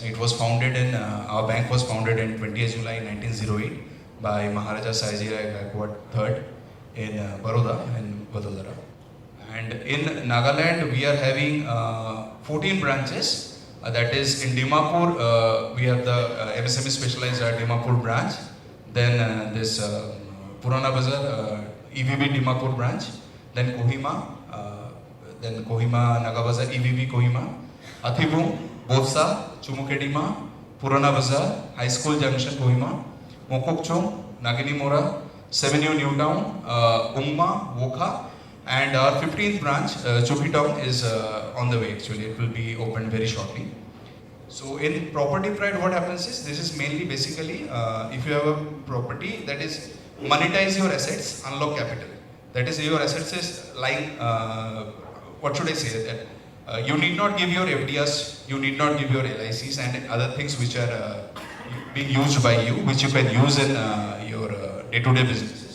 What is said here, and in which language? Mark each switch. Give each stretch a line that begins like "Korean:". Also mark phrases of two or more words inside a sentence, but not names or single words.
English: It was founded our bank was founded in 20th July 1908 by Maharaja Sahajirao Gaikwad III in Baroda and Vadodara. And in Nagaland, we are having 14 branches. That is in Dimapur, we have the MSME specialized Dimapur branch. Then this Purana Bazar, EVB Dimapur branch. Then Kohima, Nagabazar, EVB Kohima. Athibung, Bosa, Chumukedima, Purana Bazar, High School Junction Kohima. Mokokchung, Nagini Mora, 7U Newtown, Umma, Wokha. And our 15th branch, Chupitong, is on the way actually. It will be opened very shortly. So in Property Pride, what happens is, this is mainly basically, if you have a property, that is monetize your assets, unlock capital. That is, your assets is lying, what should I say, that you need not give your FDRs, you need not give your LICs and other things which are being used by you, which you can use in your day-to-day businesses.